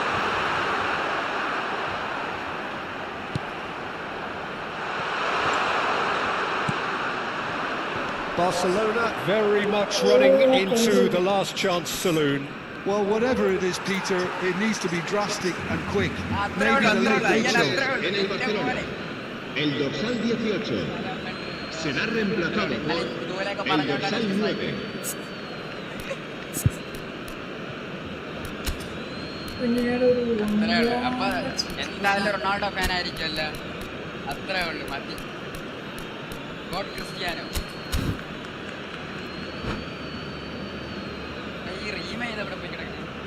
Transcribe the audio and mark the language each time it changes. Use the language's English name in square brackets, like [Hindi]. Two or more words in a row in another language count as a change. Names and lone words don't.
[English] Barcelona very much running into the last chance saloon. Well, whatever it is, Peter, it needs to be drastic and quick. Maybe the late show. [Spanish] En el Barcelona. El dorsal 18. Será reemplazado por el dorsal 9. [Malayalam] അപ്പൊ എന്തായാലും റൊണാൾഡോ ഫാൻ ആയിരിക്കുമല്ലോ അത്രേ ഉള്ളു മതി ഗോഡ് ക്രിസ്ത്യാനോ ഈ റീമ ചെയ്തവിടെ പോയി കിടക്കുന്നു